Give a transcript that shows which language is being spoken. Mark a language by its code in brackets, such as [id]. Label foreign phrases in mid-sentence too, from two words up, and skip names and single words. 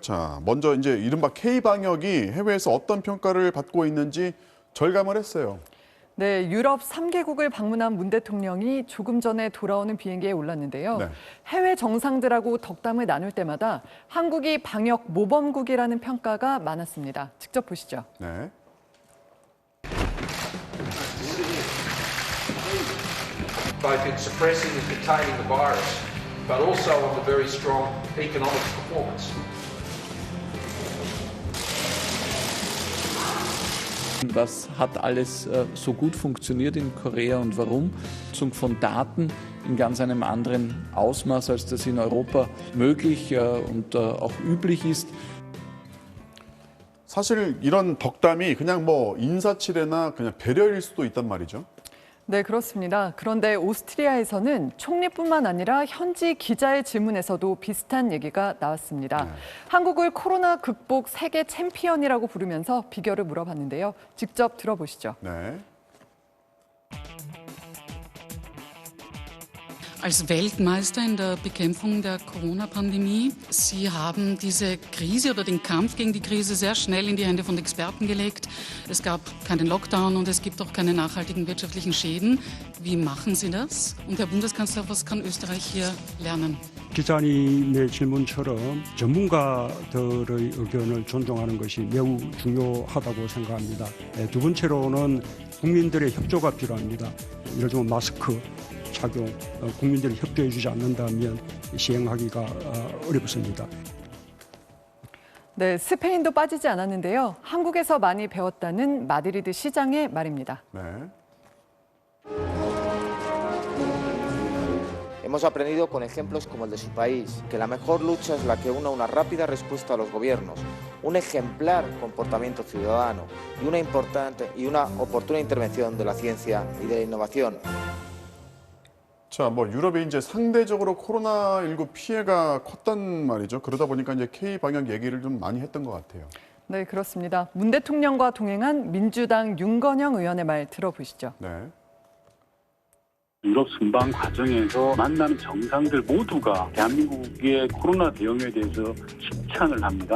[ko] 자, 먼저 이제 이른바 K-방역이 해외에서 어떤 평가를 받고 있는지 절감을 했어요. 네, 유럽 3개국을 방문한 문 대통령이 조금 전에 돌아오는 비행기에 올랐는데요. 네. 해외 정상들하고 덕담을 나눌 때마다 한국이 방역 모범국이라는 평가가 많았습니다. 직접 보시죠. 네. [en] Both in suppressing and containing the virus, but also on the very strong economic performance. [de] Was hat alles so gut funktioniert in Korea und warum? Von Daten in ganz einem anderen Ausmaß, als das in Europa möglich und auch üblich ist. [ko] 사실 이런 덕담이 그냥 뭐 인사치레나 그냥 배려일 수도 있단 말이죠. 네, 그렇습니다. 그런데 오스트리아에서는 총리뿐만 아니라 현지 기자의 질문에서도 비슷한 얘기가 나왔습니다. 네. 한국을 코로나 극복 세계 챔피언이라고 부르면서 비결을 물어봤는데요. 직접 들어보시죠. 네. [de] Als Weltmeister in der Bekämpfung der Corona-Pandemie, Sie haben diese Krise oder den Kampf gegen die Krise sehr schnell in die Hände von Experten gelegt. Es gab keinen Lockdown und es gibt auch keine nachhaltigen wirtschaftlichen Schäden. Wie machen Sie das? Und Herr Bundeskanzler, was kann Österreich hier lernen? [ko] 기자님의 질문처럼 전문가들의 의견을 존중하는 것이 매우 중요하다고 생각합니다. 두 번째로는 국민들의 협조가 필요합니다. 예를 들면 마스크 착용, 국민들이 협조해 주지 않는다면 시행하기가 어렵습니다. 네, 스페인도 빠지지 않았는데요. 한국에서 많이 배웠다는 마드리드 시장의 말입니다. 네. [es] Hemos aprendido con ejemplos como el de su país, que la mejor lucha es la que una rápida respuesta a los gobiernos, un ejemplar comportamiento ciudadano y una oportuna intervención de la ciencia y de la innovación. [ko] 자, 뭐 유럽이 이제 상대적으로 코로나19 피해가 컸단 말이죠. 그러다 보니까 이제 K-방역 얘기를 좀 많이 했던 것 같아요. 네, 그렇습니다. 문 대통령과 동행한 민주당 윤건영 의원의 말 들어보시죠. 네. 유럽 순방 과정에서 만나는 정상들 모두가 대한민국의 코로나 대응에 대해서 칭찬을 합니다.